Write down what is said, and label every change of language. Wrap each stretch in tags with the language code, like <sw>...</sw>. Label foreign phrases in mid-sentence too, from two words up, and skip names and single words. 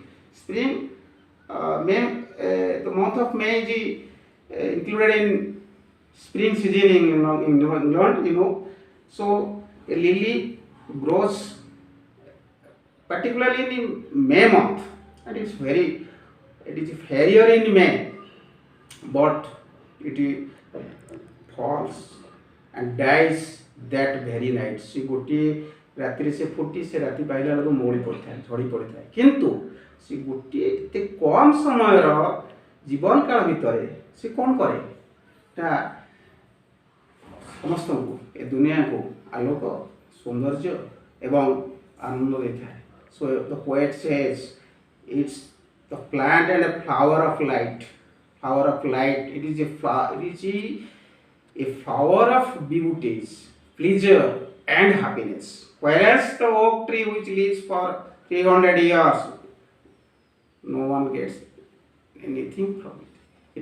<en>Spring, May, the month of May is included in spring season in England, So a lily grows particularly in May month, and it is fairier in May, but it falls and dies that very night.</en> <or>ସେ ଗୋଟିଏ ରାତିରେ ସେ ଫୁଟି ସେ ରାତି ପାଇଲା ବେଳକୁ ମଉଳି ପଡ଼ିଥାଏ, ଝଡ଼ି ପଡ଼ିଥାଏ। କିନ୍ତୁ ସେ ଗୋଟିଏ ଏତେ କମ୍ ସମୟର ଜୀବନ କାଳ ଭିତରେ ସେ କ'ଣ କରେ, ତା ସମସ୍ତଙ୍କୁ ଏ ଦୁନିଆକୁ ଆଲୋକ, ସୌନ୍ଦର୍ଯ୍ୟ ଏବଂ ଆନନ୍ଦ ଦେଇଥାଏ।</or> <en>So the poet says it's the plant and a flower of light. Flower of light. It is a flower of beauties, pleasure and happiness. Whereas the oak tree which lives for 300 years, no one gets anything from it.</en>